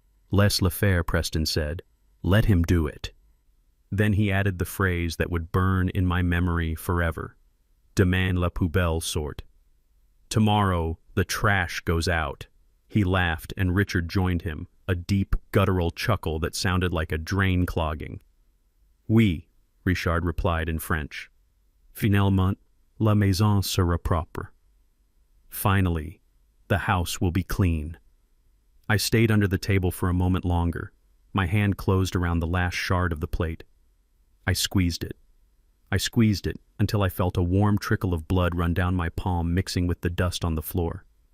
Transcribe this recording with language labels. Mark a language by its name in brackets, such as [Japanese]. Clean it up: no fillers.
[French] "Laisse le faire," [English] Preston said. "Let him do it." Then he added the phrase that would burn in my memory forever. [French] "Demain la poubelle sort." [English] Tomorrow, the trash goes out. He laughed, and Richard joined him, a deep, guttural chuckle that sounded like a drain clogging. "Oui," Richard replied in French. [French] "Finalement, la maison sera propre." [English] Finally, the house will be clean. I stayed under the table for a moment longer. My hand closed around the last shard of the plate. I squeezed it. I squeezed it until I felt a warm trickle of blood run down my palm, mixing with the dust on the floor.